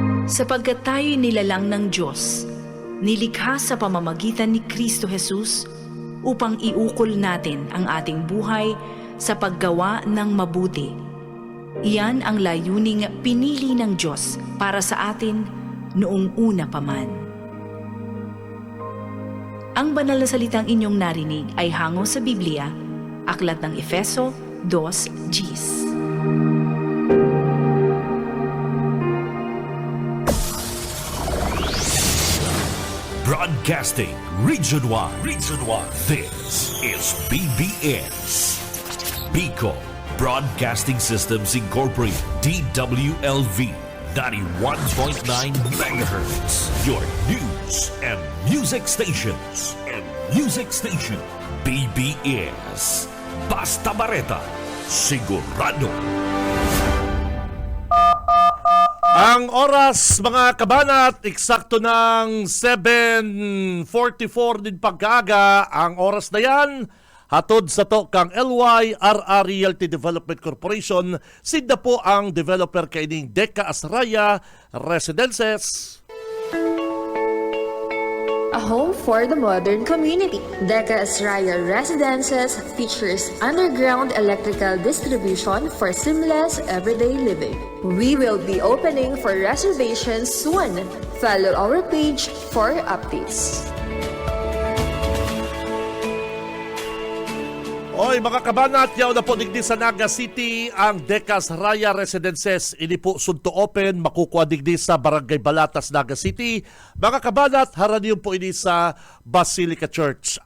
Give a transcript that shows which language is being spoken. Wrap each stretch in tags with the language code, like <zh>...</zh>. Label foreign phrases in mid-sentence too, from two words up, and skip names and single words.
<tl>Sapagkat tayo'y nilalang ng Diyos, nilikha sa pamamagitan ni Kristo Jesus upang iukol natin ang ating buhay sa paggawa ng mabuti. Iyan ang layuning pinili ng Diyos para sa atin noong una pa man. Ang banal na salitang inyong narinig ay hango sa Biblia, Aklat ng Efeso 2:10.</tl> <en>Broadcasting region-wide. This is BBS. Bicol Broadcasting Systems Incorporated. DWLV 91.9 MHz. Your news and music stations.</en> <bik>BBS. Basta Bareta. Sigurado. Ang oras, mga kabanat, eksakto ng 7:44 din pagkaaga. Ang oras na yan, hatod sa to kang LYRR Realty Development Corporation. Sinda po ang developer kaining Deca Asraya Residences.</bik> <en>A home for the modern community. Deca Asraya Residences features underground electrical distribution for seamless everyday living. We will be opening for reservations soon. Follow our page for updates.</en> <bik>Oy, mga kabanat, yaw na po digdi sa Naga City ang Deca Asraya Residences. Ini po sunto open, makukuha digdi sa Barangay Balatas, Naga City. Mga kabanat, haraniyon po ini sa Basilica Church.</bik>